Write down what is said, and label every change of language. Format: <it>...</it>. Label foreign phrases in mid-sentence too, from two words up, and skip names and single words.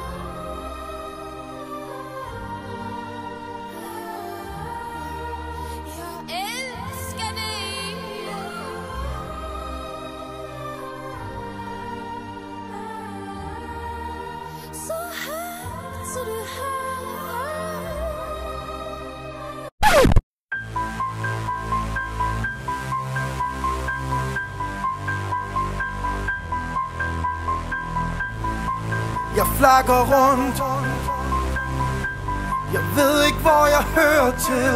<sv>Jag älskar dig. Så här, så du hör.</sv> <da>Jeg flakker rundt. Jeg ved ikke hvor jeg hører til.</da>